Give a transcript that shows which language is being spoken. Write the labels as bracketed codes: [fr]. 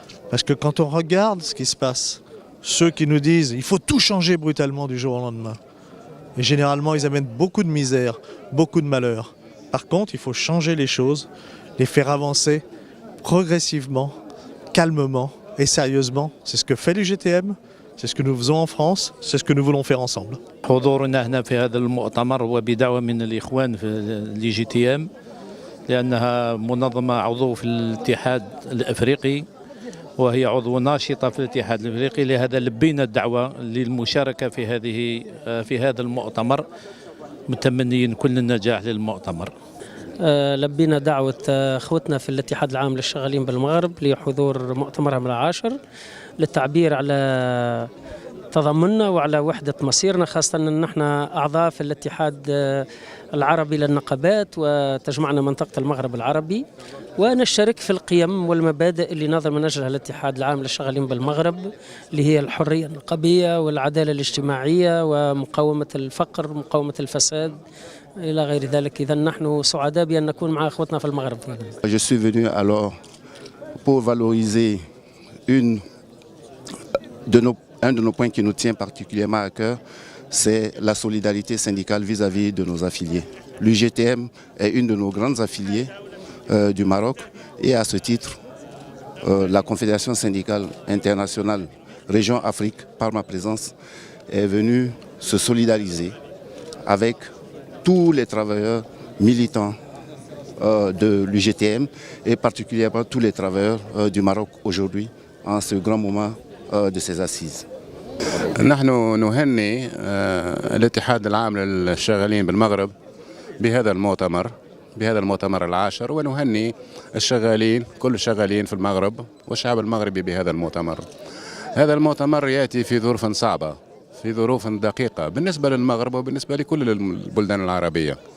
[fr] Parce que quand on regarde ce qui se passe, ceux qui nous disent il faut tout changer brutalement du jour au lendemain, et généralement ils amènent beaucoup de misère, beaucoup de malheur. Par contre, il faut changer les choses, les faire avancer progressivement, calmement et sérieusement. C'est ce que fait l'UGTM, c'est ce que nous faisons en France, c'est ce que nous voulons faire ensemble. [ar] حضورنا هنا في هذا المؤتمر هو بدعوة من الإخوان في الجي لأنها منظمة عضو في الاتحاد الأفريقي، وهي عضو ناشطة في الاتحاد الأفريقي، لهذا لبينا الدعوة للمشاركة في هذا المؤتمر، متمنين كل النجاح للمؤتمر. لبينا دعوة اخوتنا في الاتحاد العام للشغالين بالمغرب لحضور مؤتمرهم العاشر للتعبير على تضامننا وعلى وحدة مصيرنا، خاصة أن نحن أعضاء في الاتحاد العربي للنقابات وتجمعنا منطقة المغرب العربي، ونشترك في القيم والمبادئ اللي نظر من أجلها الاتحاد العام للشغالين بالمغرب، اللي هي الحرية النقابية والعدالة الاجتماعية ومقاومة الفقر ومقاومة الفساد إلى غير ذلك. إذا نحن سعداء بأن نكون مع أخوتنا في المغرب. [fr] Je suis venu alors pour valoriser un de nos points qui nous tient particulièrement à cœur, c'est la solidarité syndicale vis-à-vis de nos affiliés. L'UGTM est une de nos grandes affiliées du Maroc, et à ce titre, la Confédération syndicale internationale Région Afrique, par ma présence, est venue se solidariser avec tous les travailleurs militants de l'UGTM et particulièrement tous les travailleurs du Maroc aujourd'hui en ce grand moment de ces assises. [ar] نحن نهني الاتحاد العام للشغالين بالمغرب بهذا المؤتمر العاشر، ونهني الشغالين كل الشغالين في المغرب والشعب المغربي بهذا المؤتمر. هذا المؤتمر يأتي في ظروف صعبة، في ظروف دقيقة بالنسبة للمغرب وبالنسبة لكل البلدان العربية.